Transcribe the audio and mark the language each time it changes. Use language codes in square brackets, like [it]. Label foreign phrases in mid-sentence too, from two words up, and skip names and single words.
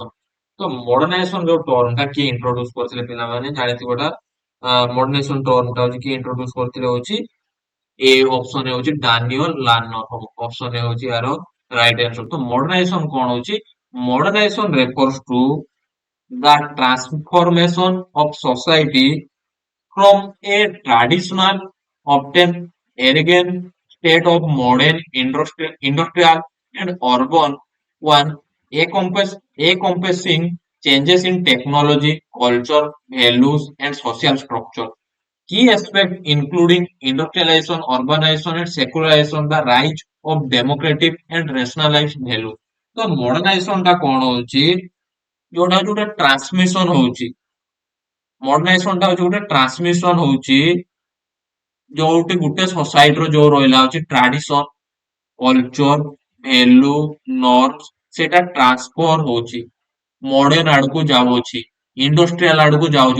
[or] ତ ମଡର୍ଣ୍ଣାଇଜେସନ ଯୋଉ ଟର୍ମ ଟା କିଏ ଇଣ୍ଟ୍ରୋଡ୍ୟୁସ କରିଥିଲେ ପିଲାମାନେ ଜାଣିଥିବ ଏଟା। ମଡର୍ଣ୍ଣାଇଜେସନ ଟର୍ମ ଟା ହଉଛି କିଏ ଇଣ୍ଟ୍ରୋଡ୍ୟୁସ କରିଥିଲେ ହଉଛି ଏ ଅପସନ ହଉଛି ଡାନିଏଲ ଲାନର ହବ। ଅପସନ ଏ ହଉଛି ୟାର [en] right answer. [or] ତ ମଡର୍ଣ୍ଣାଇଜେସନ କଣ ହଉଛି [en] modernization refers to the transformation of society from a traditional, often arrogant state of modern industrial and urban one, encompassing changes in technology, culture, values, and social structure. Key aspects including industrialization, urbanization, and secularization, the rise of democratic and rationalized value। [or] ତ ମଡର୍ଣ୍ଣାଇଜେସନ ଟା କଣ ହଉଛି ଯୋଉଟା ଯୋଉଟା ଟ୍ରାନ୍ସମିଶନ ହଉଛି, ମଡର୍ଣ୍ଣାଇଜେସନ ଟା ହଉଛି ଗୋଟେ ଟ୍ରାନ୍ସମିଶନ ହଉଛି ଯୋଉଠି ଗୋଟେ ସୋସାଇଟିର ଯୋଉ ରହିଲା ହଉଛି [en] tradition culture value norms [or] ସେଟା ଟ୍ରାନ୍ସଫର ହଉଛି ମଡର୍ଣ୍ଣ ଆଡକୁ ଯାଉଅଛି, ଇଣ୍ଡଷ୍ଟ୍ରିଆଲ ଆଡକୁ ଯାଉଛି।